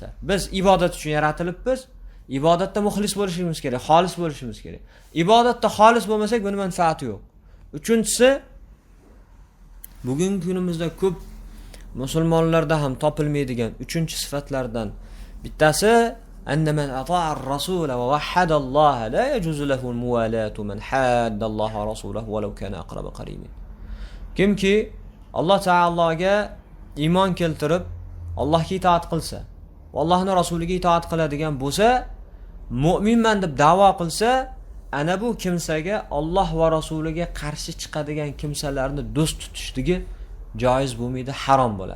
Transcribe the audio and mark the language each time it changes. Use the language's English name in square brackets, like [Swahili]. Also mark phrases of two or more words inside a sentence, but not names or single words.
[Uzbek] Biz ibodat uchun yaratilibmiz. Ibodatda muxlis bo'lishimiz kerak, xolis bo'lishimiz kerak. Ibodatda xolis bo'lmasak, buning manfaati yo'q. Uchinchisi, bugungi kunimizda ko'p musulmonlarda ham topilmaydigan 3-sifatlardan bittasi [Arabic] أن من أطاع الرسول ووحد الله لا يجوز له الموالاة من حاد الله ورسوله ولو كان أقرب قريب. [Uzbek] Kimki Alloh taologa iymon keltirib, Allohga itoat qilsa, va Allohning rasuliga itoat qiladigan bo'lsa, mu'minman deb da'vo qilsa, ana bu kimsaga Alloh va rasuliga qarshi chiqadigan kimsalarni do'st tutishligi joiz bo'lmaydi, harom bo'ladi.